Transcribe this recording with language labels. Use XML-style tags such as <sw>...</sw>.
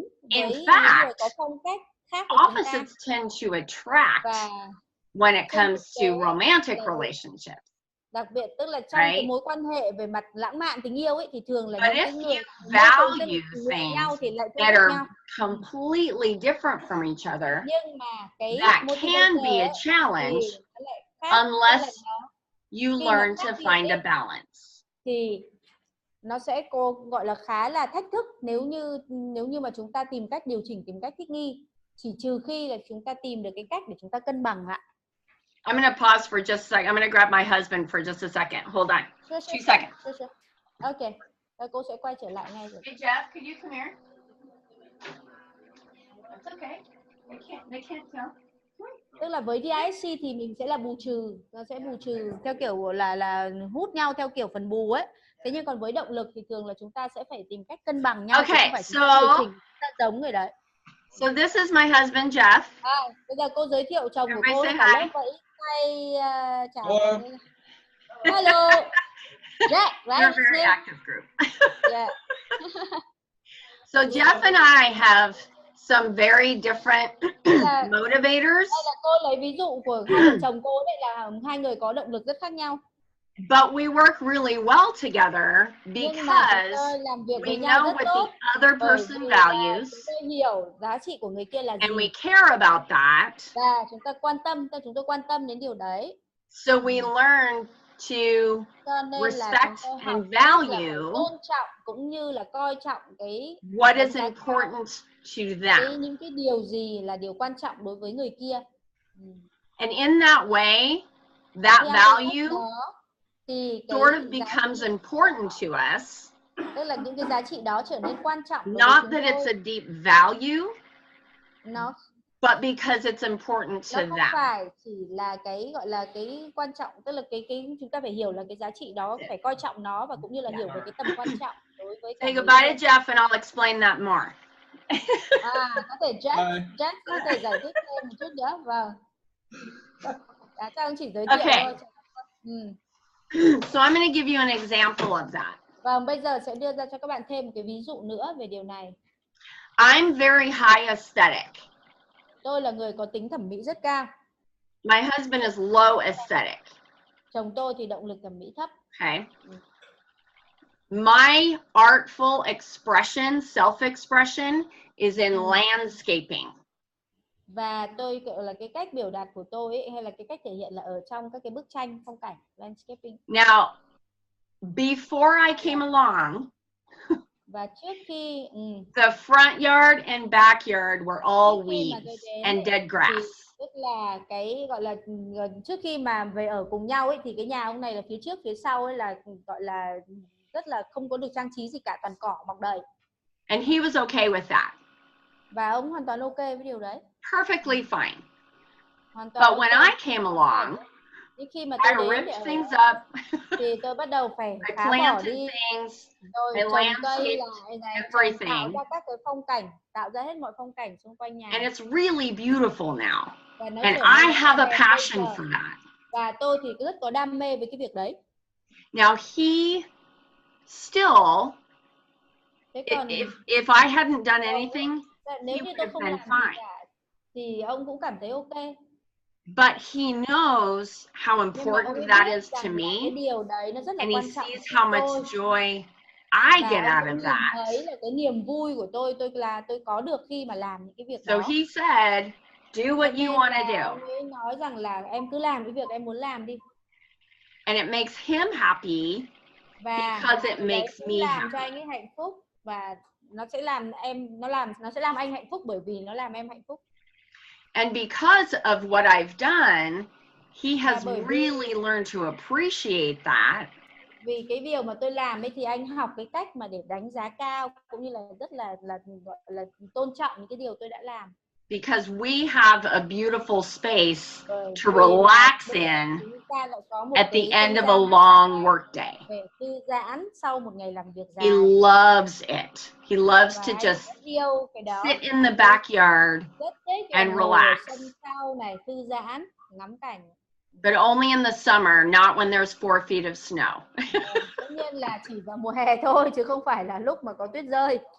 <en>In fact, opposites tend to attract when it comes to romantic relationships.</en> <vi>Đặc biệt tức là trong cái mối quan hệ về mặt lãng mạn tình yêu ấy thì thường là những cái người</vi> <en>value things that are completely different from each other, that can be a challenge unless you learn to find a balance.</en> <vi>Thì nó sẽ gọi là khá là thách thức nếu như mà chúng ta tìm cách điều chỉnh, tìm cách thích nghi, chỉ trừ khi là chúng ta tìm được cái cách để chúng ta cân bằng lại.</vi> <en>I'm going to pause for just a second. I'm going to grab my husband for just a second. Hold on. Sure, 2 seconds. Sure. Okay.</en> <vi>Rồi cô sẽ quay trở lại ngay rồi.</vi> <en>Hey Jeff, could you come here? That's okay. They can't tell.</en> <vi>Tức là với DISC thì mình sẽ là bù trừ, nó sẽ bù trừ theo kiểu là hút nhau theo kiểu phần bù ấy. Thế nhưng còn với động lực thì thường là chúng ta sẽ phải tìm cách cân bằng nhau, chứ không phải chúng ta điều chỉnh chúng ta giống người đấy.</vi> <en>So this is my husband Jeff.</en> <vi>Bây giờ cô giới thiệu chồng của cô</vi> <en>Everybody</en> <vi>cả</vi> <en>say</en> <vi>lớp</vi> <en>hi.</en> <vi>vậy. Hi, chào.</vi> <en>Hello. Hello. Jack, right? You're a very active group. Yeah. So Jeff and I have some very different motivators.</en> <vi>Đây là cô lấy ví dụ của hai vợ chồng cô, đây là hai người có động lực rất khác nhau.</vi> <en>But we work really well together because we know what the other person values.</en> <vi>Chúng tôi hiểu giá trị của người kia là gì.</vi> <en>And we care about that.</en> <vi>Và chúng tôi quan tâm đến điều đấy.</vi> <en>So we learn to respect and value</en> <vi>tôn trọng cũng như là coi trọng cái</vi> <en>what is important to them.</en> <vi>Những cái điều gì là điều quan trọng đối với người kia.</vi> <en>And in that way, that value sort of becomes important to us.</en> <vi>Tức là những cái giá trị đó trở nên quan trọng.</vi> <en>Not that it's a deep value, but because it's important to them.</en> <vi>Nó không phải chỉ là cái gọi là cái quan trọng, tức là cái chúng ta phải hiểu là cái giá trị đó phải coi trọng nó, và cũng như là hiểu về cái tầm quan trọng đối với cả.</vi> <en>Say goodbye to Jeff and I'll explain that more.</en> <vi>Có thể Jeff có thể giải thích thêm một chút nữa. Vâng. Chắc ông chỉ giới thiệu thôi.</vi> <en>So I'm going to give you an example of that.</en> <vi>Vâng, bây giờ sẽ đưa ra cho các bạn thêm một cái ví dụ nữa về điều này.</vi> <en>I'm very high aesthetic.</en> <vi>Tôi là người có tính thẩm mỹ rất cao.</vi> <en>My husband is low aesthetic.</en> <vi>Chồng tôi thì động lực thẩm mỹ thấp.</vi> <en>Okay. My artful expression, self-expression is in landscaping.</en> <vi>Và tôi gọi là cái cách biểu đạt của tôi ấy, hay là cái cách thể hiện là ở trong các cái bức tranh phong cảnh, landscaping.</vi> <en>Now, before I came along,</en> <vi>và trước khi</vi> <en>the front yard and backyard were all weeds and dead grass.</en> <vi>Tức là cái gọi là trước khi mà về ở cùng nhau ấy, thì cái nhà ông này là phía trước phía sau ấy là gọi là rất là không có được trang trí gì cả, toàn cỏ mọc đầy.</vi> <en>And he was okay with that.</en> <vi>Và ông hoàn toàn ok với điều đấy.</vi> <en>Perfectly fine.</en> <vi>Hoàn toàn</vi> <en>But when I came along,</en> <vi>khi mà</vi> <en>I ripped things up.</en> <vi>Thì tôi bắt đầu phải phá bỏ đi, rồi trồng cây lại này, tạo ra các cái phong cảnh, tạo ra hết mọi phong cảnh xung quanh nhà.</vi> <en>And it's really beautiful now. And I have a passion for that.</en> <vi>Và tôi thì rất có đam mê với cái việc đấy.</vi> <en>Now he still, if I hadn't done anything, he would have been fine.</en> <vi>Thì ông cũng cảm thấy ok.</vi> <en>But he knows how important that is to me, and he sees how much joy I get out of that.</en> <vi>Thấy là cái niềm vui của tôi là tôi có được khi mà làm những cái việc đó.</vi> <en>So he said, do what you want to do.</en> <vi>Ông ấy nói rằng là em cứ làm cái việc em muốn làm đi.</vi> <en>And it makes him happy because it makes me</en> <vi>làm</vi> <en>happy.</en> <vi>Cho anh ấy hạnh phúc, và nó sẽ làm anh hạnh phúc bởi vì nó làm em hạnh phúc.</vi> <en>And because of what I've done, he has really learned to appreciate that.</en> <vi>Vì cái điều mà tôi làm ấy thì anh học cái cách mà để đánh giá cao, cũng như là rất là tôn trọng những cái điều tôi đã làm.</vi> <en>Because we have a beautiful space to relax in at the end of a long work day.</en> <vi>Thư giãn sau một ngày làm việc dài.</vi> <en>He loves it. He loves to just sit in the backyard and relax.</en> <vi>Thư giãn, ngắm cảnh.</vi> <en>But only in the summer, not when there's 4 feet of snow.</en> <vi>Tất nhiên là chỉ vào mùa hè thôi, chứ không phải là lúc mà có tuyết rơi.</vi>